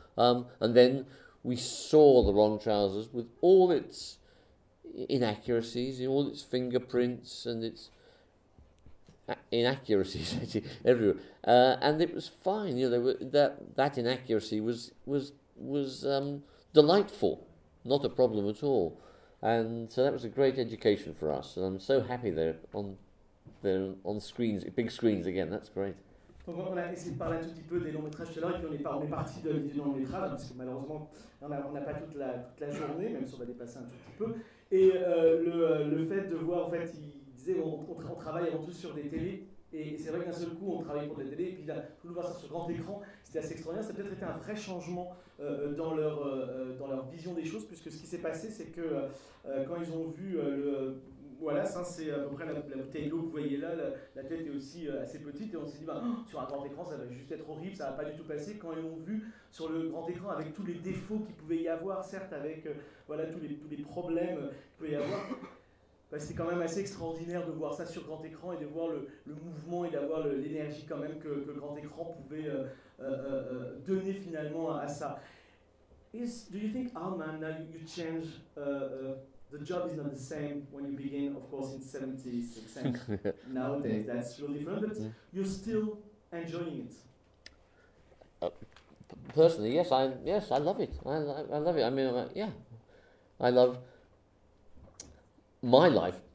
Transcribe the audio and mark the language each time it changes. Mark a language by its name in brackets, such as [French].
[English] And then we saw the wrong trousers with all its inaccuracies, you know, all its fingerprints and its inaccuracies everywhere. And it was fine. You know, there were, that inaccuracy was delightful, not a problem at all. And so that was a great education for us. And I'm so happy they're on screens, big screens again. That's great. [French] Donc on a essayé de parler un tout petit peu des longs métrages tout à l'heure, et puis on est parti de l'idée du long métrage, parce que malheureusement, on n'a pas toute la journée, même si on va dépasser un tout petit peu. Et le fait de voir, en fait, il disait, on travaille avant tout sur des télés, et c'est vrai qu'un seul coup, on travaille pour des télés, et puis là, tout le voir sur ce grand écran, c'était assez extraordinaire. Ça a peut-être été un vrai changement dans leur vision des choses, puisque ce qui s'est passé, c'est que quand ils ont vu le... Voilà, ça c'est à peu près la bouteille d'eau que vous voyez là, la tête est aussi assez petite, et on s'est dit, bah, sur un grand écran, ça va juste être horrible, ça va pas du tout passer. Quand ils ont vu sur le grand écran, avec tous les défauts qu'il pouvait y avoir, certes, avec voilà, tous les problèmes qu'il pouvait y avoir, bah, c'est quand même assez extraordinaire de voir ça sur grand écran, et de voir le mouvement, et d'avoir l'énergie quand même que le grand écran pouvait donner finalement à ça. [English] Do you think, oh man, now you change... The job is not the same when you begin, of course, in 76 and nowadays that's really different, but you're still enjoying it. Personally, yes, I love it. I love it. I mean, I love my life.